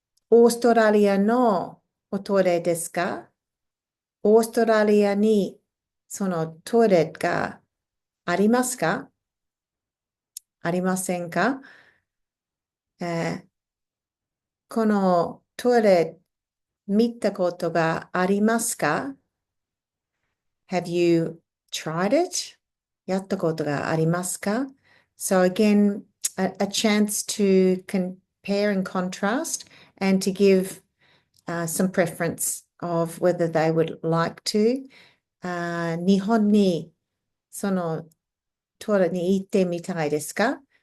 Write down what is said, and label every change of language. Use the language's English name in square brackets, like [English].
[Japanese] オーストラリアのおトイレですか?オーストラリアにそのトイレがありますか?ありませんか? このトイレ見たことがありますか? [English] Have you tried it? [Japanese] やったことがありますか? [English] So again, a chance to compare and contrast and to give some preference of whether they would like to. [Japanese] 日本にその取りに行ってみたいですか?